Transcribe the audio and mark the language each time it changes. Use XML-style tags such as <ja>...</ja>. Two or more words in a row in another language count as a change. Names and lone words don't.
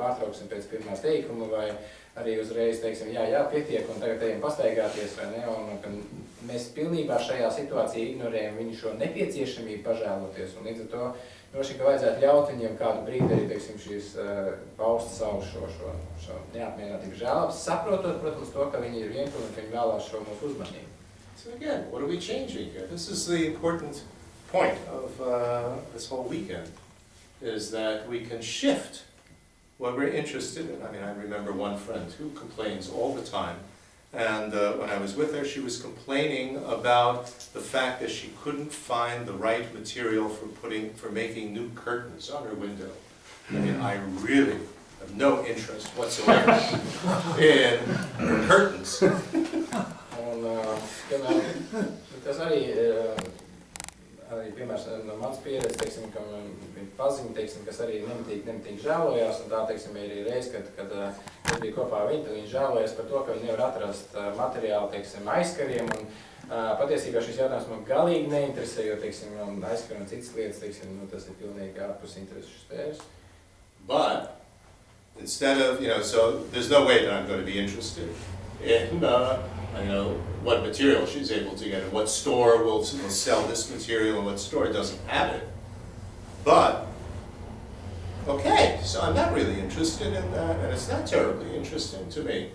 <lv>pārtrauksim pēc pirmās teikuma, vai arī uzreiz teiksim, jā, pietiek, un tagad ejam pastaigāties, vai ne, un ka mēs pilnībā šajā situācijā ignorējam viņu šo nepieciešamību pažēloties, un līdz ar to droši, ka vajadzētu ļaut viņiem kādu brīdi arī, teiksim, šīs paust savu šo neapmierinātību žēlības, saprotot, protams, to, ka viņi ir vientuļi un ka viņi vēlās šo mūsu uzmanību.</lv> <en>So again, what are we changing here? This is the important point of this whole weekend, is that we can shift what we're interested in. I mean, I remember one friend who complains all the time, and when I was with her, she was complaining about the fact that she couldn't find the right material for making new curtains on her window. I mean, I really have no interest whatsoever in curtains.</en> <lv>Un, tas arī piemērs no mans pieredze, teiksim, ka viņa paziņa, teiksim, kas arī nemitīgi žēlojās, un tā, teiksim, ir reiz, kad es biju kopā ar viņu, tad viņa žēlojas par to, ka viņa nevar atrast materiālu, teiksim, aizkariem, un patiesībā šis jautājums man galīgi neinteresē, jo, teiksim, aizkari un citas lietas, teiksim, tas ir pilnīgi ārpus interesu sfēras.</lv> <en>But, instead of, you know, so there's no way that I'm going to be interested in, you know, what material she's able to get and what store will sell this material and what store doesn't have it. But, okay, so I'm not really interested in that, and it's not terribly interesting to me.</en>